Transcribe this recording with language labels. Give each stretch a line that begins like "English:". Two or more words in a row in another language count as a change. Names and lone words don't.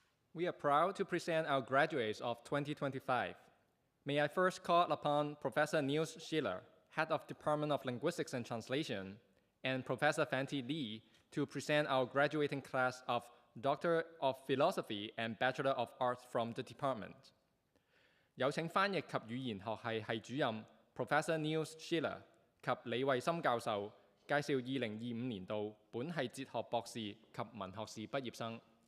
English: We are proud to present our graduates of 2025. May I first call upon Professor Niels Schiller, Head of Department of Linguistics and Translation, and Professor Fanti Lee to present our graduating class of Doctor of Philosophy and Bachelor of Arts from the department.
Cantonese: 有請翻譯及語言學系系主任 Professor Niels Schiller 及李慧森教授介紹2025年度本系哲學博士及文學士畢業生。